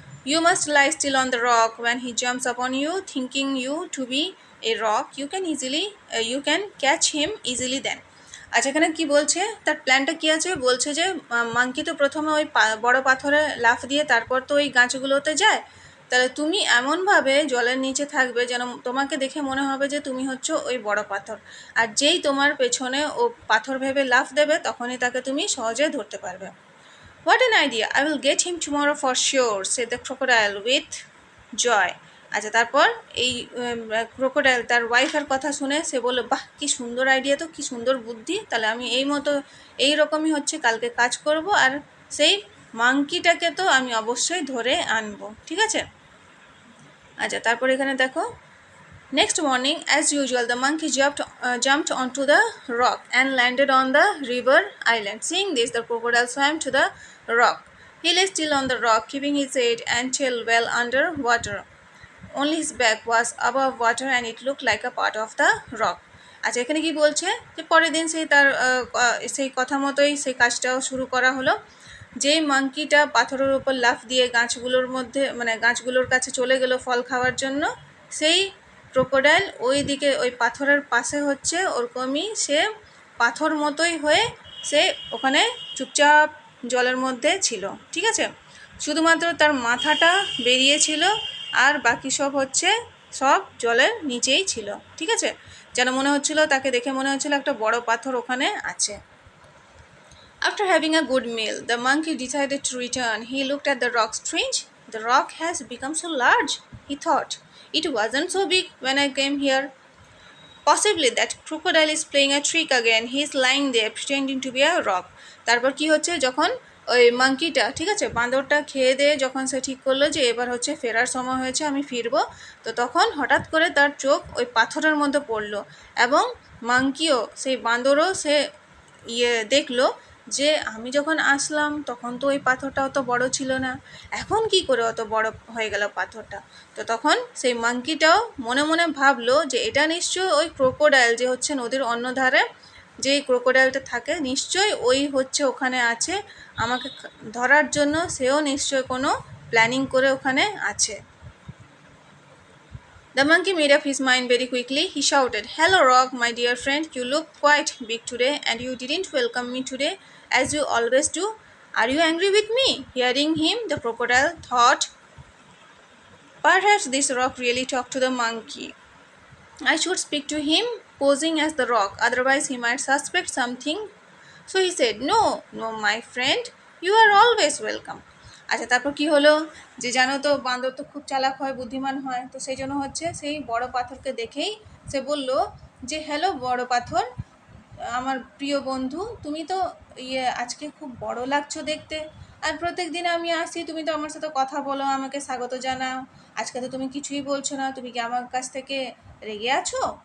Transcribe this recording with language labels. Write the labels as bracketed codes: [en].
[en] You must lie still on the rock. When he jumps upon you, thinking you to be a rock, you can catch him easily then. [bn] আচ্ছা, এখানে কি বলছে, তার প্ল্যানটা কি আছে, বলছে যে মাঙ্কি তো প্রথমে ওই বড় পাথরে লাফ দিয়ে তারপর তো ওই গাছগুলোতে যায়। তাহলে তুমি এমনভাবে জলের নিচে থাকবে যেন তোমাকে দেখে মনে হবে যে তুমি হচ্ছে ওই বড় পাথর, আর যেই তোমার পেছনে ও পাথর ভেবে লাফ দেবে তখনই তাকে তুমি সহজে ধরতে পারবে। [en] What an idea! I will get him tomorrow for sure, said the crocodile with joy. [bn] আচ্ছা, তারপর এই ক্রোকোডাইল তার ওয়াইফের কথা শুনে সে বলল, বাহ কি সুন্দর আইডিয়া, তো কি সুন্দর বুদ্ধি, তাহলে আমি এই রকমই হচ্ছে কালকে কাজ করব, আর সেই মাংকিটাকে তো আমি অবশ্যই ধরে আনবো, ঠিক আছে। আচ্ছা, তারপর এখানে দেখো, [en] next morning, as usual, the monkey jumped onto the rock and landed on the river island. Seeing this, the crocodile swam to the rock. He lay still on the rock, keeping his head and tail well under water. Only his back was above water and it looked like a part of the rock. [bn] আচ্ছা, এখানে কি বলছে যে পরের দিন সেই কথা মতোই সেই কাজটাও শুরু করা হলো। যেই মাংকিটা পাথরের উপর লাফ দিয়ে গাছগুলোর কাছে চলে গেল ফল খাওয়ার জন্য, সেই ক্রোকোডাইল ওই দিকে ওই পাথরের পাশে হচ্ছে ওরকমই সে পাথর মতোই হয়ে সে ওখানে চুপচাপ জলের মধ্যে ছিল, ঠিক আছে। শুধুমাত্র তার মাথাটা বেরিয়েছিল আর বাকি সব জলের নিচেই ছিল, ঠিক আছে। যেন মনে হচ্ছিল, তাকে দেখে মনে হচ্ছিল একটা বড় পাথর ওখানে আছে। [en] After having a good meal, the monkey decided to return. He looked at the rock. Strange, the rock has become so large, he thought. It wasn't so big when I came here. Possibly that crocodile is playing a trick again. He is lying there pretending to be a rock. [bn] তারপর কি হচ্ছে, যখন ওই মাংকিটা, ঠিক আছে, বাঁদরটা খেয়ে দিয়ে যখন সে ঠিক করলো যে এবার হচ্ছে ফেরার সময় হয়েছে, আমি ফিরবো, তো তখন হঠাৎ করে তার চোখ ওই পাথরের মধ্যে পড়লো এবং মাংকিও সেই বাঁদরও সে দেখলো যে আমি যখন আসলাম তখন তো ওই পাথরটা অত বড় ছিল না, এখন কি করে অত বড় হয়ে গেল পাথরটা। তো তখন সেই মাংকিটাও মনে মনে ভাবলো যে এটা নিশ্চয়ই ওই ক্রোকোডাইল যে হচ্ছে নদীর অন্য ধারে যে ক্রোকোডাইলটা থাকে, নিশ্চয়ই ওই হচ্ছে ওখানে আছে আমাকে ধরার জন্য, সেও নিশ্চয়ই কোনো প্ল্যানিং করে ওখানে আছে। [en] The monkey made up his mind very quickly. He shouted, "Hello, Rock, my dear friend. You look quite big today, and you didn't welcome me today as you always do. Are you angry with me?" Hearing him, the crocodile thought, perhaps this rock really talked to the monkey. I should speak to him posing as the rock, otherwise he might suspect something. So he said, "No, no, my friend, you are always welcome." [bn] আচ্ছা, তারপর কি হলো, যে জানো তো বাঁদর তো খুব চালাক হয়, বুদ্ধিমান হয়, তো সেই জন্য হচ্ছে সেই বড় পাথরকে দেখেই সে বলল যে, হ্যালো বড় পাথর, আমার প্রিয় বন্ধু, তুমি তো আজকে খুব বড় লাগছো দেখতে, আর প্রত্যেক দিন আমি আসি তুমি তো আমার সাথে কথা বলো, আমাকে স্বাগত জানাও, আজকে তো তুমি কিছুই বলছো না, তুমি কি আমার কাছ থেকে রেগে আছো?